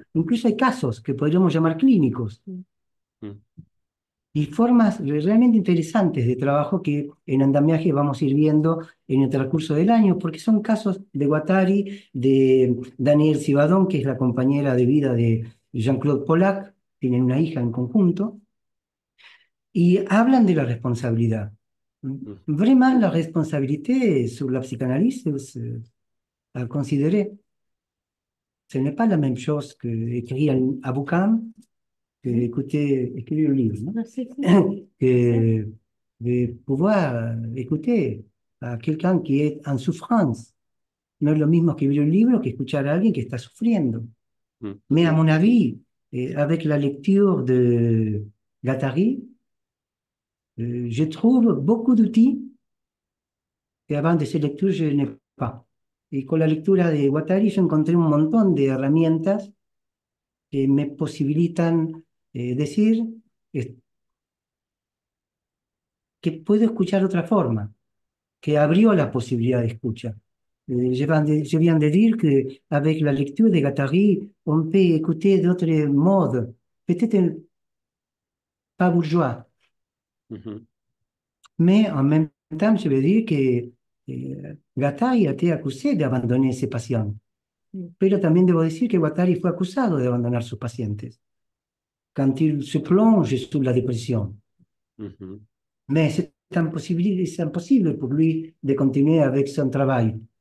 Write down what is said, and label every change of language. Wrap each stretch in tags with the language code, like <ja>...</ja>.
<es>Incluso hay casos que podríamos llamar clínicos y formas realmente interesantes de trabajo que en Andamiaje vamos a ir viendo en el transcurso del año, porque son casos de Guattari, de Daniel Sivadón, que es la compañera de vida de Jean-Claude Pollack, tienen una hija en conjunto, y hablan de la responsabilidad.</es> <fr>Vraiment, la responsabilité sur la psychanalyse, à considérer. Ce n'est pas la même chose que écrire un bouquin, que écrire un livre, ¿no?</fr> <es>No, sí, sí.</es> <fr>Que de pouvoir écouter a quelqu'un qui est en souffrance.</fr> <es>No es lo mismo escribir un libro que escuchar a alguien que está sufriendo.</es> <fr>Mais à mon avis, avec la lecture de Guattari, je trouve beaucoup d'outils que avant de ces lectures je n'ai pas.</fr> <es>Y con la lectura de Guattari yo encontré un montón de herramientas que me posibilitan decir eh, que puedo escuchar de otra forma, que abrió la posibilidad de escucha.</es> <fr>Je viens de dire qu'avec la lecture de Guattari, on peut écouter d'autres modes, peut-être pas bourgeois, mais en même temps, je veux dire que Guattari a été accusé d'abandonner ses patients.</fr> <es>Pero también debo decir que Guattari fue acusado de abandonar sus pacientes</es> <fr>quand il se plonge sous la dépression. Mais c'est impossible pour lui de continuer avec son travail.</fr>